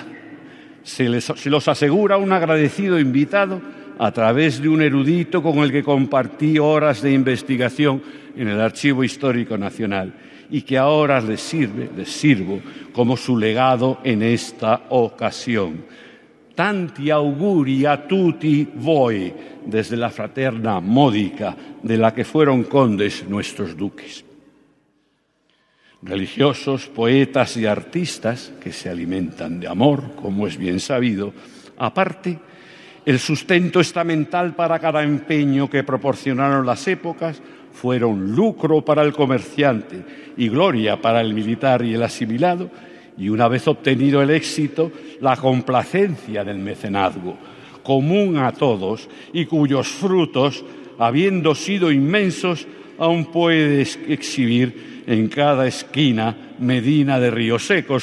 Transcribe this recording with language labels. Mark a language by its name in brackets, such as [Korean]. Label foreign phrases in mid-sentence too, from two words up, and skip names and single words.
[Spanish] Se los asegura un agradecido invitado a través de un erudito con el que compartí horas de investigación en el Archivo Histórico Nacional y que ahora les sirvo como su legado en esta ocasión. [Italian] Tanti auguri a tutti voi, [Spanish] desde la fraterna Módica, de la que fueron condes nuestros duques. Religiosos, poetas y artistas que se alimentan de amor, como es bien sabido. Aparte, el sustento estamental para cada empeño que proporcionaron las épocas fueron lucro para el comerciante y gloria para el militar y el asimilado, y una vez obtenido el éxito, la complacencia del mecenazgo, común a todos y cuyos frutos, habiendo sido inmensos, aún puede exhibir en cada esquina Medina de Río Seco.